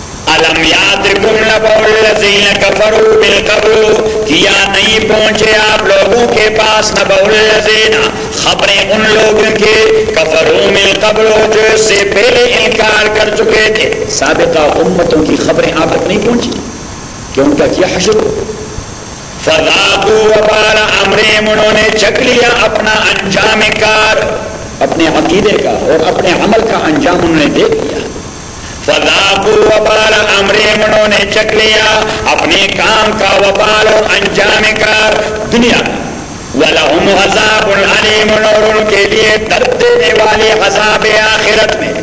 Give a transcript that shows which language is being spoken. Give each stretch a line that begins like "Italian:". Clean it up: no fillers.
Arabic: الم یادکم نبأ الذین کفروا بالقبر,
Urdu: کیا نہیں پہنچے آپ لوگوں کے پاس
Arabic: نبأ الذین,
Urdu: خبریں ان لوگوں کے,
Arabic: کفروا بالقبر,
Urdu: جو اس سے پہلے انکار کر چکے تھے, سابقہ امتوں کی خبریں آپ تک نہیں پہنچی, کہ ان کا کیا حشر,
Arabic: فذاقوا وبال امرهم,
Urdu: انہوں نے چکھ لیا اپنا انجام کار, اپنے عقیدے کا اور اپنے عمل کا انجام انہوں نے دیکھ لیا,
Arabic: فذاقوا وبال امرهم,
Urdu: انہوں نے چکھ لیا اپنے کام کا وبال اور انجام کار دنیا,
Arabic: ولہم عذاب الیم,
Urdu: اور ان کے لیے درد دینے والے عذاب آخرت میں.